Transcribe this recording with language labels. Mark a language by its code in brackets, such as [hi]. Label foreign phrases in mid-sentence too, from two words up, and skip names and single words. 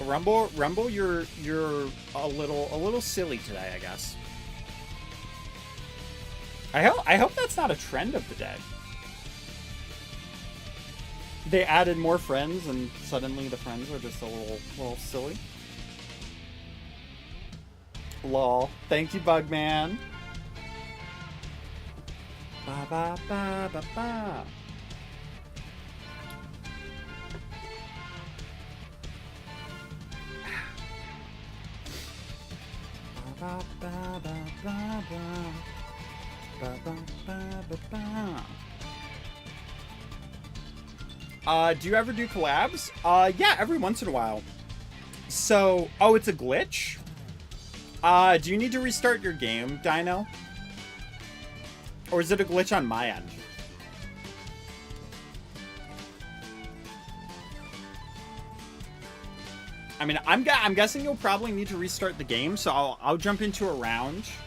[en] Rumble, you're a little silly today, I guess. I hope that's not a trend of the day. They added more friends and suddenly the friends are just a little silly. Lol. Thank you, Bugman. Ba ba ba ba ba. Ba ba ba ba ba ba. Ba ba ba ba ba. Do you ever do collabs? Yeah, every once in a while. So, oh, it's a glitch? Do you need to restart your game, Dino? Or is it a glitch on my end? I mean, I'm guessing you'll probably need to restart the game, so I'll jump into a round.